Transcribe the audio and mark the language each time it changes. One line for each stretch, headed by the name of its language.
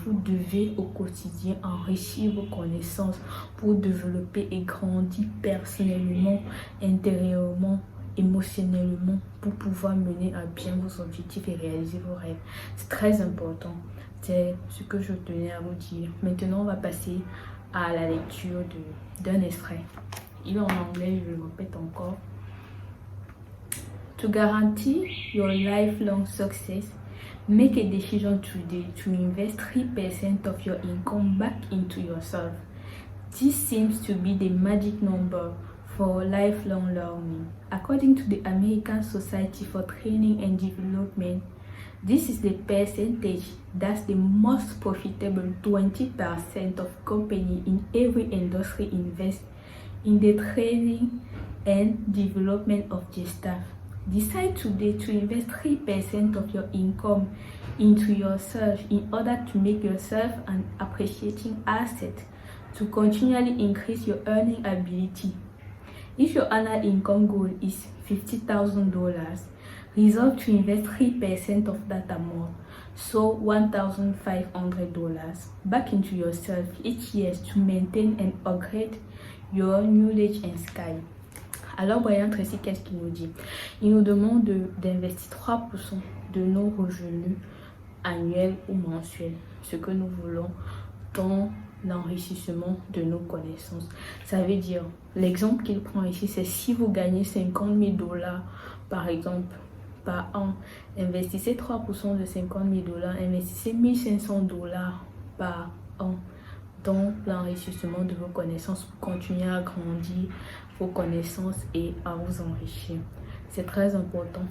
French: Vous devez au quotidien enrichir vos connaissances pour développer et grandir personnellement, intérieurement, émotionnellement, pour pouvoir mener à bien vos objectifs et réaliser vos rêves. C'est très important. C'est ce que je tenais à vous dire. Maintenant, on va passer à la lecture d'un extrait. Il est en anglais, je le répète encore.
English: To guarantee your lifelong success, make a decision today to invest 3% of your income back into yourself. This seems to be the magic number for lifelong learning. According to the American Society for Training and Development, this is the percentage that's the most profitable. 20% of companies in every industry invest in the training and development of their staff. Decide today to invest 3% of your income into yourself in order to make yourself an appreciating asset to continually increase your earning ability. If your annual income goal is $50,000, resolve to invest 3% of that amount, so $1,500, back into yourself each year to maintain and upgrade your knowledge and skill.
French: Alors Brian Tracy, qu'est-ce qu'il nous dit? Il nous demande d'investir 3% de nos revenus annuels ou mensuels, ce que nous voulons, dans l'enrichissement de nos connaissances. Ça veut dire, l'exemple qu'il prend ici, c'est si vous gagnez $50,000 par exemple par an, investissez 3% de $50,000, investissez $1,500 par an dans l'enrichissement de vos connaissances pour continuer à grandir vos connaissances et à vous enrichir. C'est très important.